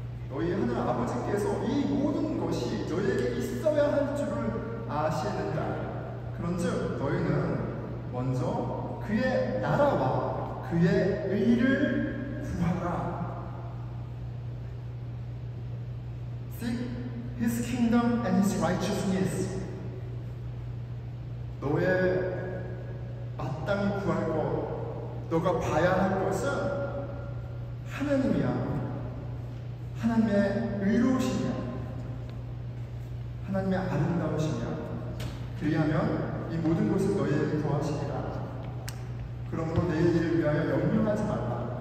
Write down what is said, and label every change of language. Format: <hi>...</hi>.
<ko>너희 하늘 아버지께서 이 모든 것이 너희에게 있어야 할 줄을 아시는다. 그런즉 너희는 먼저 그의 나라와 그의 의를 구하라.</ko> <en>Seek His kingdom and His righteousness.</en> <ko>너의 마땅히 구할 것, 너가 봐야 할 것은 하나님이야. 하나님의 의로우시냐, 하나님의 아름다우시냐. 그리하면 이 모든 것을 너희에게 더하시리라. 그러므로 내일 일을 위하여 염려하지 말라.</ko>